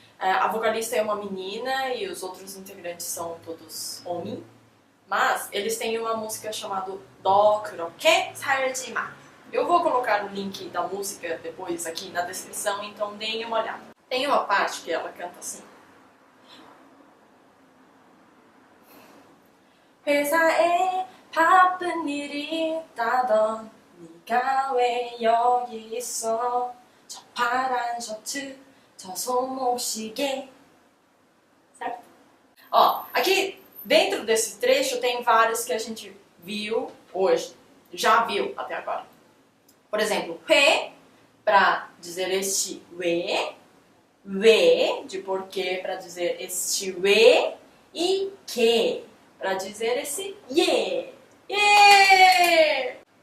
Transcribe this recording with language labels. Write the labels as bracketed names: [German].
[Portuguese] A vocalista é uma menina e os outros integrantes são todos homens. Mas eles têm uma música chamada 너 그렇게 살지 마. Eu vou colocar o link da música depois aqui na descrição, então deem uma olhada. Tem uma parte que ela canta assim. [Korean] 회사에 바쁜 일이 있다던 네가 왜 여기 있어? 저 파란 셔츠, 저 손목시계. [Portuguese] Certo? Ó, aqui dentro desse trecho tem vários que a gente viu hoje, já viu até agora. Por exemplo, 회, para dizer este 왜 de porquê, para dizer este 왜, e que, para dizer esse yeah.